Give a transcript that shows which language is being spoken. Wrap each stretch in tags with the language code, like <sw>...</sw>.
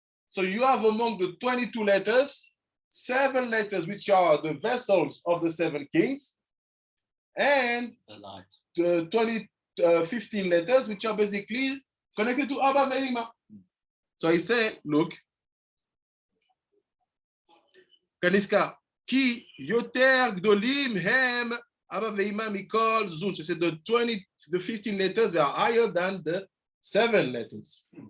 <en>So you have among the 22 letters, 7 letters which are the vessels of the 7 kings, and the 15 letters which are basically connected to Abba ואמא. So I say, look,</en> <he>כנזכר, כי יותר גדולים הם אבא ואמא מכל זון.</he> <en>So the 15 letters, they are higher than the 7 letters.</en>